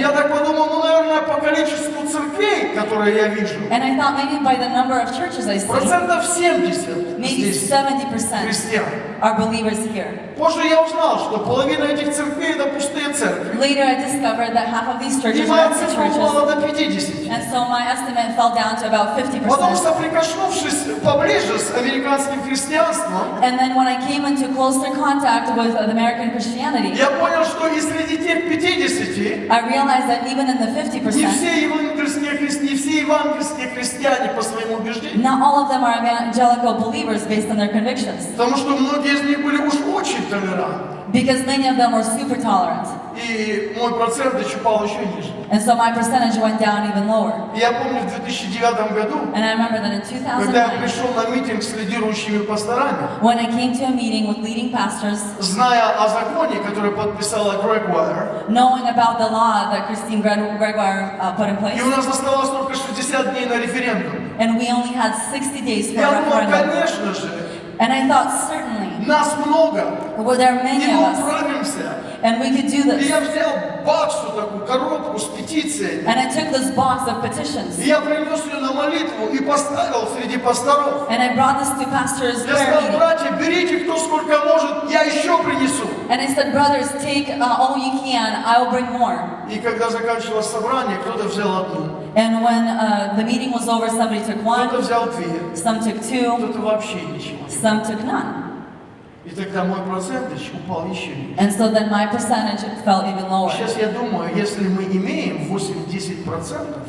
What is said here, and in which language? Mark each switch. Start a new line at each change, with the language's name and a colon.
Russian: я так подумал, ну, наверное, по количеству церквей, которые я вижу,
English: And I thought maybe by the number of churches I see,
Russian: процентов 70
English: maybe
Russian: здесь
English: 70%
Russian: христиан.
English: are believers here.
Russian: Позже я узнал, что половина этих церквей это пустые церкви.
English: Later I discovered that half of these
Russian: И
English: churches are
Russian: моя
English: empty
Russian: цифра
English: churches.
Russian: упала до 50.
English: And so my estimate fell down to about
Russian: Потом,
English: 50%.
Russian: соприкоснувшись поближе с американским христианством,
English: And then when I came into closer contact with American Christianity,
Russian: я понял, что и среди тех 50
English: I realized that even in the
Russian: не
English: 50%,
Russian: все евангельские христиане по своему убеждению.
English: not all of them are evangelical believers based on their convictions.
Russian: Потому что многие из них были уж очень толерантны.
English: Because many of them were super tolerant.
Russian: И И мой процент упал еще ниже.
English: And so my percentage went down even lower.
Russian: И я помню в 2009 году,
English: And I remember that in
Russian: когда я
English: 2009,
Russian: пришел на митинг с лидирующими пасторами,
English: when I came to a meeting with leading pastors,
Russian: зная о законе, который подписала Грегуайр,
English: knowing about the law that Christine Gregoire put in place,
Russian: и у нас оставалось только 60 дней на референдум.
English: and we only had 60 days for
Russian: Я
English: a
Russian: думал,
English: referendum.
Russian: конечно же,
English: And I thought, certainly,
Russian: нас много,
English: well, there are
Russian: и
English: many
Russian: мы
English: of us,
Russian: управимся.
English: and we could do
Russian: И
English: this.
Russian: я взял баксу такую коробку с петициями,
English: And I took this box of petitions,
Russian: и я принес ее на молитву и поставил среди пасторов.
English: and I brought this to pastor's
Russian: Я
English: prayer
Russian: сказал,
English: meeting.
Russian: братья, берите кто сколько может, я еще принесу.
English: And I said, brothers, take all you can, I will bring more.
Russian: И когда заканчивалось собрание, кто-то взял одну,
English: And when the meeting was over, somebody took
Russian: кто-то
English: one,
Russian: взял две,
English: some took two,
Russian: кто-то вообще ничего.
English: some took none.
Russian: И тогда мой процентыч упал еще ниже.
English: And so then my percentage fell even lower.
Russian: Сейчас я думаю, если мы имеем 8-10%